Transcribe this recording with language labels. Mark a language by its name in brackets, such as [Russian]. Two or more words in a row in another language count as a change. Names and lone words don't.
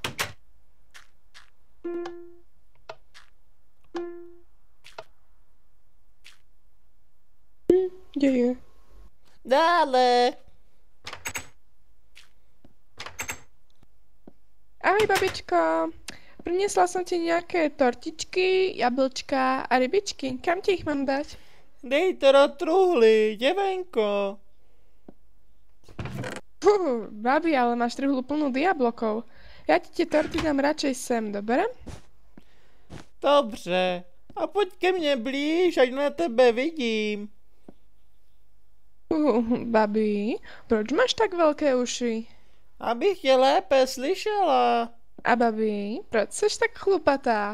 [Czech] Děje. Dále. Ahoj, babičko. [Slovak] Prinesla som ti nejaké tortičky, jablčka a rybičky. Kam ti ich mám dať? [Czech] Dej to do truhly, děvenko. [Slovak] Babi, ale máš truhlu plnú diablokov. Ja ti tie torty dám radšej sem, dobre? [Czech] Dobře. A pojď ke mně blíž, ať na tebe vidím. [Slovak] Babi, proč máš tak veľké uši? [Czech] Abych tě lépe slyšela. A babi, proč seš tak chlupatá?